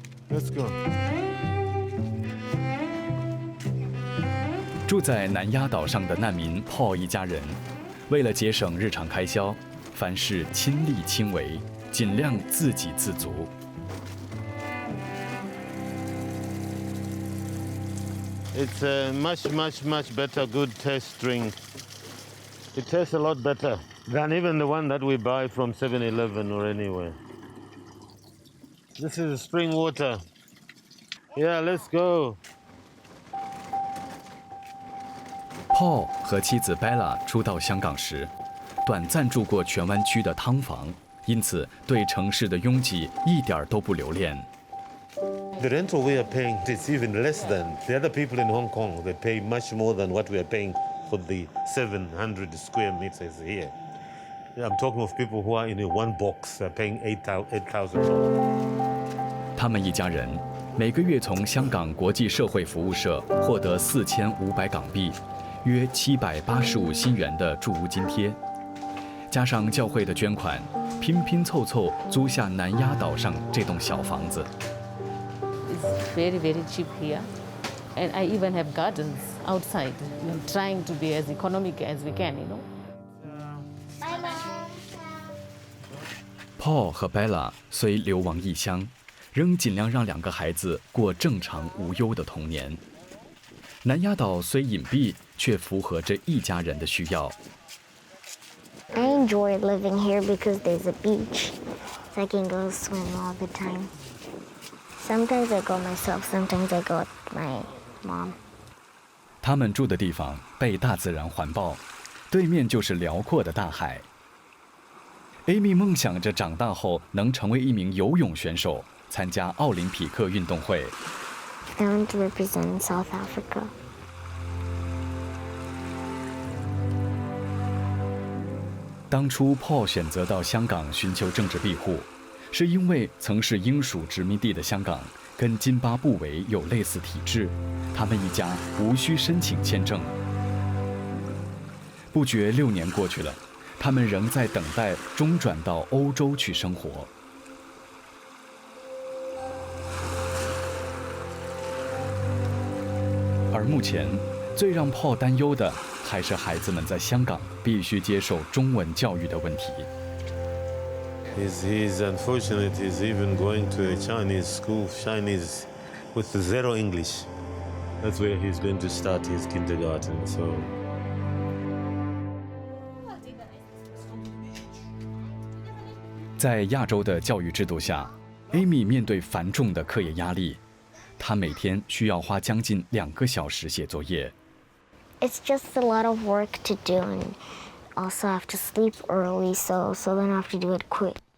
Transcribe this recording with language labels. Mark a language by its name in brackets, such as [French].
[English] Let's go. [Chinese] 住在南丫岛上的难民 Paul 一家人，为了节省日常开销，凡事亲力亲为，尽量自给自足。 [English] It's a much better, good taste drink. It tastes a lot better than even the one that we buy from 7-Eleven or anywhere. This is spring water. Yeah, let's go. [Chinese] Paul 和妻子 Bella 初到香港时，短暂住过荃湾区的汤房，因此对城市的拥挤一点都不留恋。 [English] The rental we are paying is even less than the other people in Hong Kong. They pay much more than what we are paying for the 700 square meters here. I'm talking of people who are in a one box, paying $8,000. [Chinese] 他们一家人每个月从香港国际社会服务社获得4500港币，约785新元的住屋津贴，加上教会的捐款，拼拼凑凑租下南丫岛上这栋小房子。 [English] It's very cheap here, and I even have gardens outside. I'm trying to be as economic as we can, you know. [Chinese] Paul 和 Bella 虽流亡异乡，仍尽量让2个孩子过正常无忧的童年。南丫岛虽隐蔽，却符合着一家人的需要。 [English] I enjoy living here because there's a beach, so I can go swim all the time. Sometimes I go myself, sometimes I go with my mom. [Chinese] 他们住的地方被大自然环抱，对面就是辽阔的大海。 Amy 梦想着长大后能成为一名游泳选手，参加奥林匹克运动会。 [English] I want to represent South Africa. [Chinese] 当初 Paul 选择到香港寻求政治庇护，是因为曾是英属殖民地的香港跟津巴布韦有类似体制，他们一家无需申请签证。不觉6年过去了，他们仍在等待中转到欧洲去生活。而目前，最让 Paul 担忧的还是孩子们在香港必须接受中文教育的问题。 [English] He's unfortunate. He's even going to a Chinese school, Chinese with zero English. That's where he's going to start his kindergarten. So. [Chinese] 在亚洲的教育制度下 ，Amy 面对繁重的课业压力，她每天需要花将近2个小时写作业。 [English] It's just a lot of work to do, and also I have to sleep early, so then I have to do it quick.